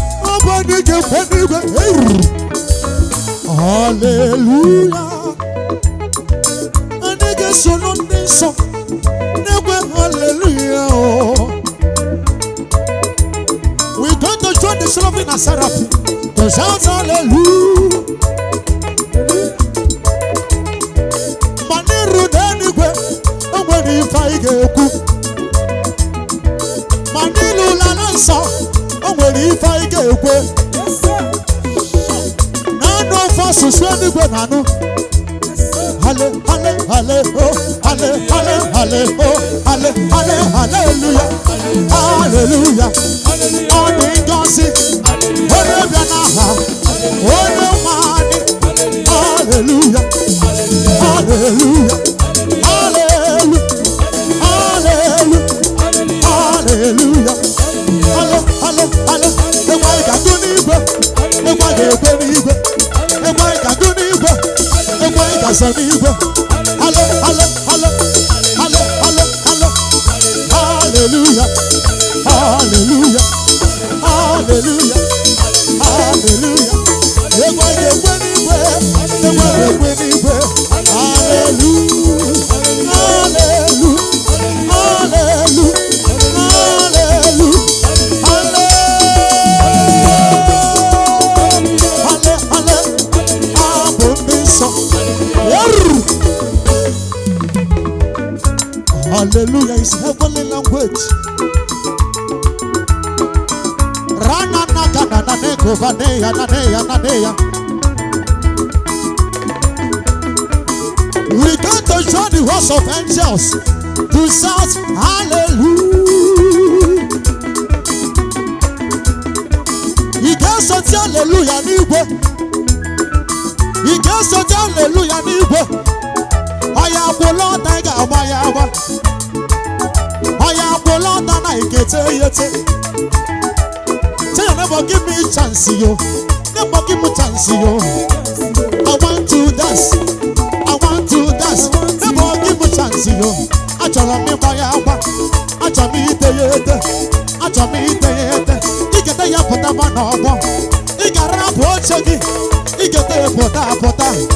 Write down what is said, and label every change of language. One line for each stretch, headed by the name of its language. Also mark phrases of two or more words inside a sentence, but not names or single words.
Igbo: Ọ bụ anyị ga-ekwe n'igwe. Hey! Hallelujah. Anyị ga-esoro ndị nsọ na-ekwe hallelujah, oh.
English: We going to join the seraphim and seraphim to shout hallelujah.
Igbo: Ma n'iru n'eluigwe, o nwere ife anyị ga-ekwu. Ma n'iru n'ala nsọ, o nwere ife anyị ga-ekwe. Na anụ ofe asụsụ eluigwe na anụ. Hallelujah. Halle, halle, oh, halle, halle, halle, oh, halle, halle, hallelujah. Hallelujah. Ọ dị ngọzi. Onye bịa n'aha, onye nwe anyị. Hallelujah. Hallelujah. Hallelujah. Hallelujah. Hallelujah. Halo, halo, halo. Egwu anyị ga-agụ n'igwe. Egwu anyị ga-egwe n'igwe. Egwu anyị ga-agụ n'igwe. Egwu anyị ga-aza n'igwe. Halo, halo, halo. Halo, halo, halo. Hallelujah. Hallelujah. Hallelujah. Hallelujah. Egwu anyị ga-egwe Hallelujah. Hallelujah. Hallelujah. Hallelujah. Hallelujah. Hallelujah. Abụ ndị nsọ.
English: Hallelujah is heavenly language. Rana na ka na na ne ko va ne ya na ne ya na ne ya. We got to join the host of angels to shout hallelujah.
Igbo: Ị ga-eso ti hallelujah n'igwe. Ị ga-eso ti hallelujah n'igwe. Ọ ya akwụla ọtọ, ị ga-agba ya agba. Ọ ya akwụla ọtọ na ị ga-ete ya ete.
English: Tell your neighbor, "Give me chance, yo." Neighbor, give me chance, yo. I want to dance. I want to dance. Neighbor, give me chance, yo.
Igbo: Achọrọ m ịgba ya agba. Achọrọ m ite ya ete. Achọrọ m ite ya ete. Ị ga-ete ya pụta ma n'ọgbọ. Ị ga-arapụ oche gị. Ị ga-ete ya pụta, pụta.